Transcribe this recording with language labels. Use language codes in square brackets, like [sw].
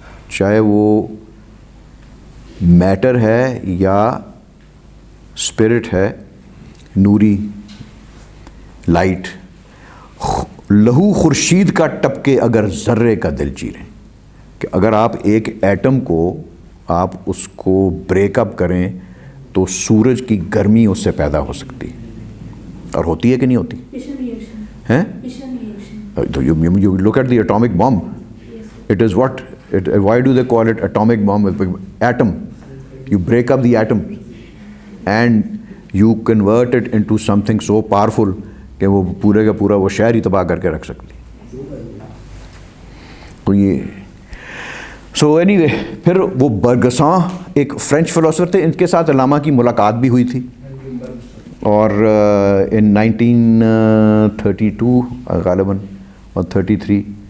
[ur] چاہے وہ میٹر ہے یا اسپرٹ ہے, نوری لائٹ, لہو خورشید کا ٹپکے اگر ذرے کا دل چیریں. کہ اگر آپ ایک ایٹم کو آپ اس کو بریک اپ کریں تو سورج کی گرمی اس سے پیدا ہو سکتی ہے, اور ہوتی ہے کہ نہیں ہوتی ہیں. [en] تو you look at the atomic bomb, it is what, why do they call it atomic bomb? Atom, you break up the atom and you convert it into something so powerful [ur] کہ وہ پورے کا پورا وہ شہر ہی تباہ کر کے رکھ سکتی. تو یہ سو اینی وے پھر وہ برگساں ایک فرینچ فلاسفر تھے, ان کے ساتھ علامہ کی ملاقات بھی ہوئی تھی, اور ان 1932 غالباً اور 33.